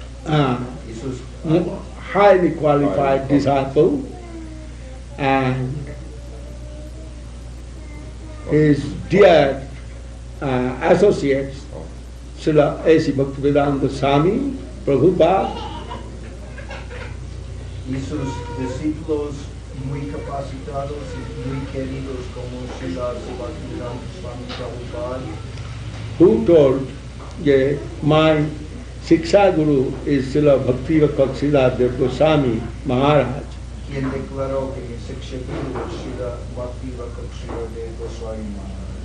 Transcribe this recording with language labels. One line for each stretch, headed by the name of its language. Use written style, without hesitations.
Spanish: Y sus
English: highly qualified disciple, and his dear associates, Srila A.C. Bhaktivedanta Swami, Prabhupada,
Spanish: y sus discípulos muy capacitados y muy queridos como Srila Bhaktivedanta Swami Prabhupada,
English: who told, yeah, my Shiksha Guru is Srila Bhakti Sundar Dev-Goswami Maharaj.
Spanish: quien declaró que mi Shiksha Guru es Srila Bhakti Sundar Dev-Goswami Maharaj.